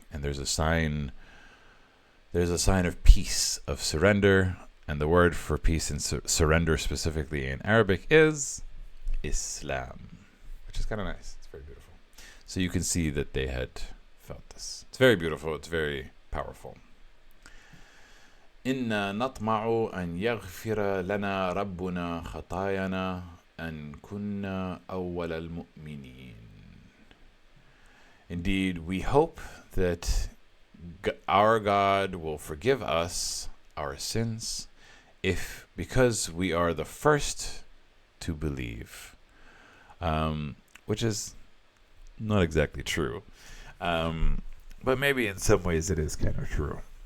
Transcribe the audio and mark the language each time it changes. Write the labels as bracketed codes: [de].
[en] And there's a sign of peace, of surrender. And the word for peace and surrender specifically in Arabic is Islam, which is kind of nice. It's very beautiful. So you can see that they had felt this. It's very beautiful. It's very powerful. [ar] إنا نطمع أن يغفر لنا ربنا خطايانا أن كنا أول المؤمنين. [en] Indeed, we hope that our God will forgive us our sins because we are the first to believe, which is not exactly true, but maybe in some ways it is kind of true.